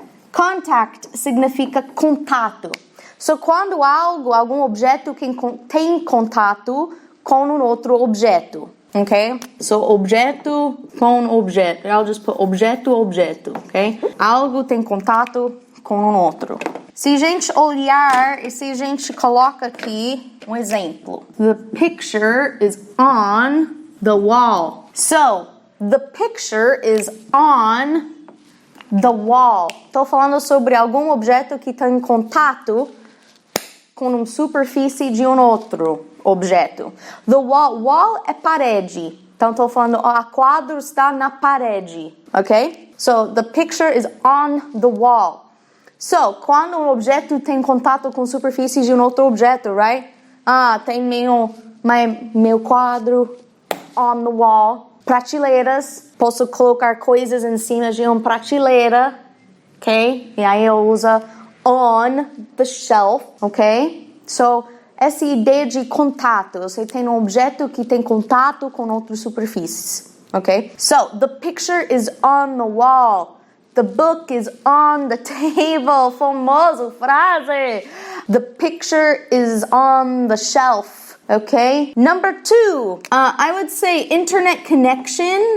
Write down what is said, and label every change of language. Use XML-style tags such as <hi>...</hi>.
<pt>Contact significa contato. So, quando algum objeto que tem contato com um outro objeto, ok?</pt> <en>So,</en> <pt>objeto com objeto.</pt> <en>I'll just put objeto, ok?</en> <pt>Algo tem contato com um outro. Se a gente olhar e se a gente coloca aqui um exemplo.</pt> <en>The picture is on the wall. So, the picture is on the wall.</en> <pt>Estou falando sobre algum objeto que tem contato com uma superfície de um outro objeto. The wall é parede. Então, estou falando, a quadro está na parede. Ok?</pt> <en>So, the picture is on the wall.</en> <pt>So, quando um objeto tem contato com superfície de um outro objeto, right? Tem meu quadro</pt> <en>on the wall.</en> <pt>Prateleiras. Posso colocar coisas em cima de uma prateleira. Ok? E aí eu uso</pt> <en>on the shelf.</en> <pt>Ok? So, essa ideia de contato. Você tem um objeto que tem contato com outras superfícies. Ok?</pt> <en>So, the picture is on the wall. The book is on the table.</en> <pt>Famoso frase.</pt> <en>The picture is on the shelf. Okay? Number 2, I would say internet connection.</en>